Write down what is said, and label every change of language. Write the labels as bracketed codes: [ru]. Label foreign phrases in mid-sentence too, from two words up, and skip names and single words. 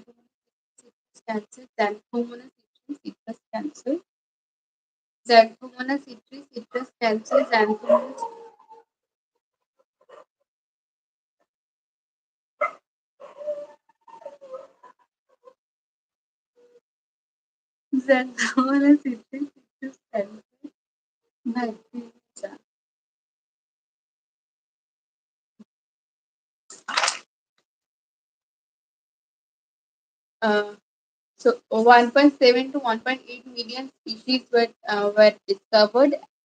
[en] Xanthomonas citri, citrus cancer, Xanthomonas citri, citrus cancer, Xanthomonas citri, citrus cancer, Bhakti. Uh, so 1.7 to 1.8 million species were discovered.